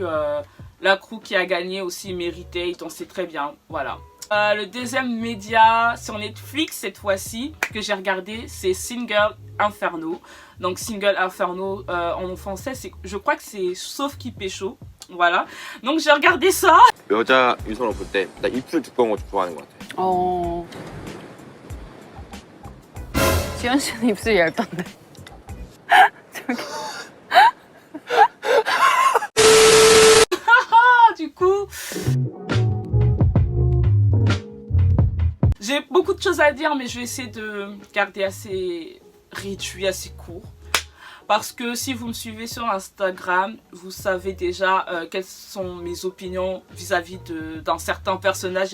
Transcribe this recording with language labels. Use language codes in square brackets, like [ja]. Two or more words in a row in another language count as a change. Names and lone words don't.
[fr] La crew qui a gagné aussi méritait, ils dansaient très bien, voilà. Le deuxième média sur Netflix cette fois-ci que j'ai regardé, c'est Single Inferno. Donc Single Inferno en français, je crois que c'est Sauf qui pécho. Voilà. Donc j'ai regardé ça. [ko] 여자 유선을 볼 때 나 입술 두꺼운 거 좋아하는 것 같아. 지현 씨는 입술이 얇던데. 저기. [fr] Du coup, j'ai beaucoup de choses à dire, mais je vais essayer de garder assez réduit, assez court. Parce que si vous me suivez sur Instagram, vous savez déjà quelles sont mes opinions vis-à-vis d'un certain personnage.